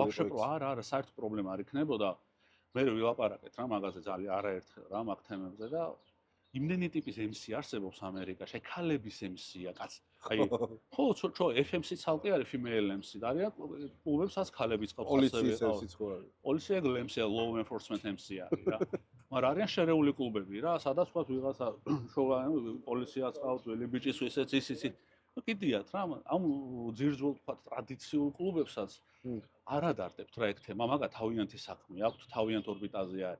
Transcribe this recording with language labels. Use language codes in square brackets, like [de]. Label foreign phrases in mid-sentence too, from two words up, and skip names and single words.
[ka] ვაფშე არა, საერთოდ პრობლემა არ იქნებოდა. მე ვილაპარაკეთ რა მაგაზე ძალიან არაერთხელ რა მაგ თემებზე და იმდენი ტიპის MC არსებობს ამერიკაში, აი ქალების MC-ა კაც. აი ხო, ჩო FMC ცალკე არის [en] female MC [ka] და არიან კლუბებსაც ქალებიც ყავს პოლიციის MC-ც ხო არის. პოლიცია MC-ა [en] law enforcement MC [ka] არის რა. მაგრამ არიან შერეული კლუბები რა, სადაც თქვა ვიღაცა პოლიციაც ყავს, ველი ბიჭის ისეც ისიც. კიდიათ რა, ამ ძირძველ თქვა ტრადიციულ კლუბებსაც არ ადარდებთ რა ეგ თემა, მაგა თავიანთი საქმე აქვს, თავიანთ ორბიტაზე არის.